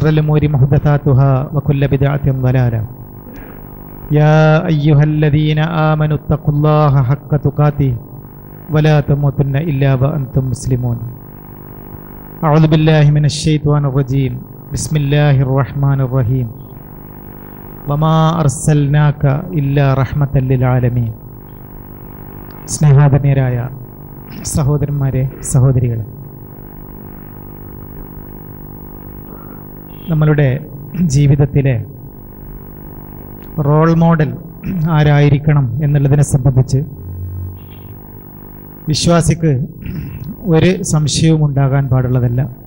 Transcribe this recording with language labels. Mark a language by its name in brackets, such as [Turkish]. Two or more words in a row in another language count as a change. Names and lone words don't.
[Arabic] الأمور محدثاتها وكل بدعة ضلالة يا أيها الذين آمنوا اتقوا الله حق تقاته ولا تموتن إلا وأنتم مسلمون أعوذ بالله من الشيطان الرجيم بسم الله الرحمن الرحيم وما أرسلناك إلا رحمة للعالمين [Malayalam] സ്നേഹാദരണീയരായ സഹോദരന്മാരെ സഹോദരികളെ, നമ്മളുടെ ജീവിതത്തിലെ [English] role model [Malayalam] ആരായിരിക്കണം എന്നുള്ളതിനെ സംബന്ധിച്ച് വിശ്വാസിക്ക് ഒരു സംശയവും ഉണ്ടാകാൻ പാടുള്ളതല്ല.